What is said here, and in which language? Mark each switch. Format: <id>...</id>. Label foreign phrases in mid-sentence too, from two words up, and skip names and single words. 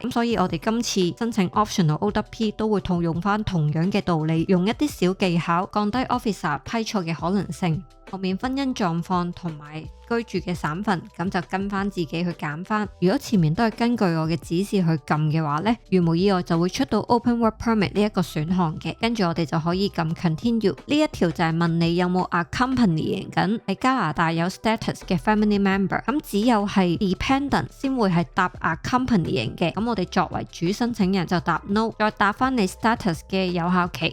<yue>咁所以我哋今次申請</yue> <en>optional OWP</en> <yue>都會套用翻同樣嘅道理，用一啲小技巧降低 officer 批錯嘅可能性。後面婚姻狀況同埋居住嘅省份，咁就跟翻自己去揀翻。如果前面都係根據我嘅指示去撳嘅話呢，如無意外就會出到</yue> <en>open work permit</en> <yue>呢一個選項嘅。跟住我哋就可以撳 continue。呢一條就係問你有冇 accompanying 緊喺加拿大有 status 嘅</yue> <en>family member。</en> <yue>咁只有係 dependent 先會係答 accompanying 嘅。咁我哋作為主申請人就答 no， 再答翻你 status 嘅有效期。</yue>